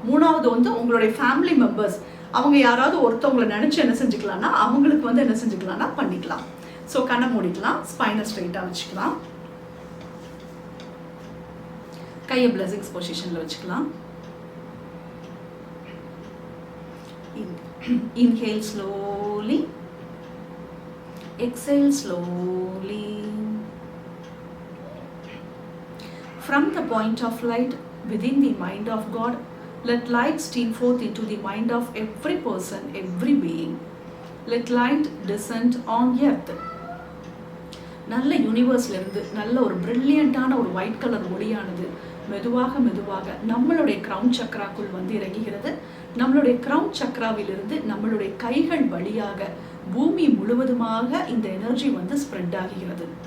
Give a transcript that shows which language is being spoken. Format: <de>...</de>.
<ta>மூணாவது வந்து உங்களுடைய ஃபேமிலி மெம்பர்ஸ் அவங்க யாராவது ஒருத்தவங்களை நினச்சி என்ன செஞ்சுக்கலாம்னா அவங்களுக்கு வந்து என்ன செஞ்சுக்கலாம்னா பண்ணிக்கலாம். ஸோ கண்ணை மூடிக்கலாம், ஸ்பைனை ஸ்ட்ரெயிட்டாக வச்சுக்கலாம், கையை பிளஸிங்ஸ் பொசிஷனில் வச்சுக்கலாம்.</ta> <en>Inhale slowly, exhale slowly. From the point of light within the mind of God, let light steam forth into the mind of every person, every being. Let light descend on earth.</en> <ta>நல்ல யூனிவர்ஸ்லேருந்து நல்ல ஒரு பிரில்லியண்ட்டான ஒரு white colour ஒளியானது மெதுவாக மெதுவாக நம்மளுடைய crown சக்ராக்குள் வந்து இறங்குகிறது. நம்மளுடைய கிரவுன் சக்ராவிலிருந்து நம்மளுடைய கைகள் வழியாக பூமி முழுவதுமாக இந்த எனர்ஜி வந்து ஸ்ப்ரெட் ஆகிறது.</ta>